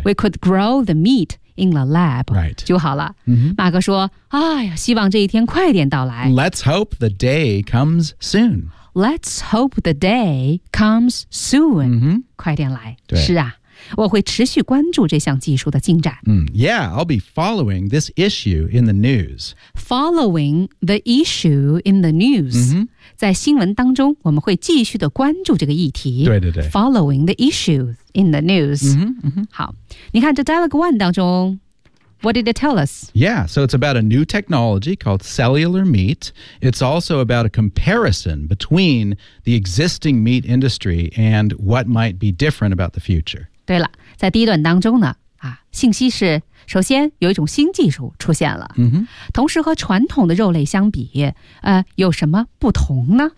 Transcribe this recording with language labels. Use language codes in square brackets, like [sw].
[en] We could grow the meatIn the lab,、 right. [zh] 就好了。 Mm-hmm. 马哥说：“哎呀，希望这一天快点到来。” [en] Let's hope the day comes soon. Let's hope the day comes soon.、 Mm-hmm. [zh] 快点来。对，是啊。我会持续关注这项技术的进展。 [en] Yeah, I'll be following this issue in the news. Following the issue in the news.、 Mm-hmm. [zh] 在新闻当中我们会继续的关注这个议题。对对对。 [en] Following the issue in the news.、 Mm-hmm, mm-hmm. [zh] 好。你看这 Dialogue One 当中 , [en] What did it tell us? Yeah, so it's about a new technology called cellular meat. It's also about a comparison between the existing meat industry and what might be different about the future. [zh] 对了，在第一段当中呢、啊、信息是首先有一种新技术出现了、 mm-hmm. 同时和传统的肉类相比、有什么不同呢